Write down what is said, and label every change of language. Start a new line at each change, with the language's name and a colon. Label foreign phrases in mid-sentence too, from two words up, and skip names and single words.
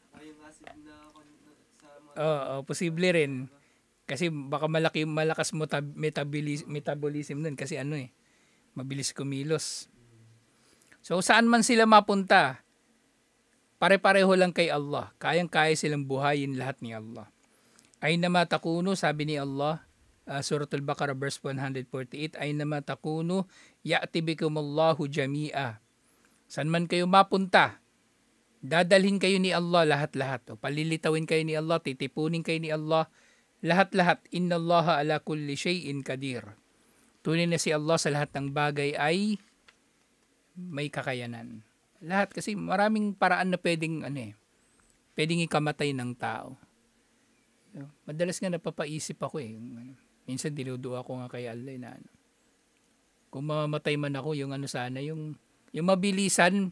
Filipino: yung acid na sa mga... Oo, posible rin. Kasi baka malakas metabolism nun kasi mabilis kumilos. So saan man sila mapunta, pare-pareho lang kay Allah. Kayang-kaya silang buhayin lahat ni Allah.
Arabic: أينما تكونوا,
Filipino: sabi ni Allah, Suratul Baqarah verse 148,
Arabic: أينما تكونوا يأت بكم الله جميعا.
Filipino: Saan man kayo mapunta, dadalhin kayo ni Allah lahat-lahat. O palilitawin kayo ni Allah, titipunin kayo ni Allah, lahat-lahat.
Arabic: إن الله على كل شيء قدير.
Filipino: Tunay na si Allah sa lahat ng bagay ay may kakayanan. Lahat kasi maraming paraan na pwedeng ikamatay ng tao. Madalas nga napapaisip ako minsan dinuduwa ko nga kay Allah na kung mamamatay man ako yung sana yung mabilisan.